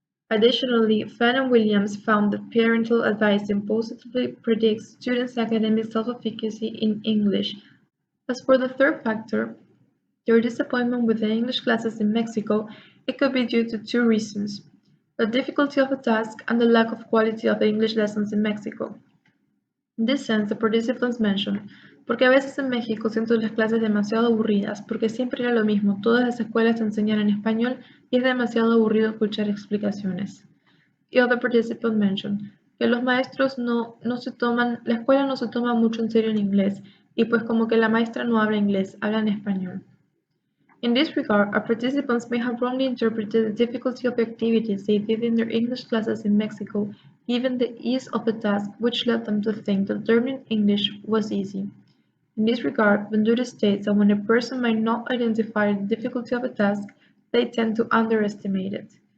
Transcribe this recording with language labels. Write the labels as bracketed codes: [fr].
[en] Additionally, Fallon Williams found that parental advising positively predicts students' academic self-efficacy in English. As for the third factor, their disappointment with the English classes in Mexico, it could be due to two reasons: the difficulty of the task and the lack of quality of the English lessons in Mexico. In this sense, the participants mention, [es] porque a veces en México siento las clases demasiado aburridas, porque siempre era lo mismo, todas las escuelas te enseñan en español y es demasiado aburrido escuchar explicaciones. Y [en] other participant mention, [es] que los maestros no se toman, la escuela no se toma mucho en serio en inglés, y pues como que la maestra no habla inglés, habla en español. [en] In this regard, our participants may have wrongly interpreted the difficulty of the activities they did in their English classes in Mexico, given the ease of the task, which led them to think that learning English was easy. In this regard, Ventura states that when a person might not identify the difficulty of a task, they tend to underestimate it.